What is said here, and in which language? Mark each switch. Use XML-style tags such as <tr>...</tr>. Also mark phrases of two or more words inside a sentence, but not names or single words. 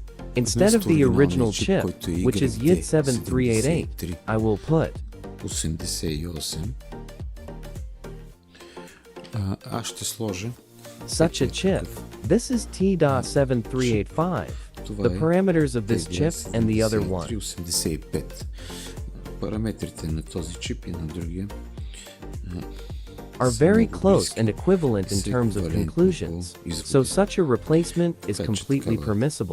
<en>Instead of the original chip,</en> <bg>който е</bg> <en>which is YID7388, 73. I will put 88.</en> <bg>Аз ще сложа</bg> <en>such a chip. This is T.7385.</en> <bg>Това</bg> <en>The</en> <bg>е</bg> <en>parameters of this chip and the other one. 8385.</en> <bg>Параметрите на този чип и на другия</bg> <en>Are very close and equivalent in terms of</en> <bg>еквивалентни</bg> <en>conclusions,</en> <bg>по изходи.</bg> <en>so such a replacement is</en> <bg>Така че</bg> <en>completely</en> <bg>такава</bg> <en>permissible.</en>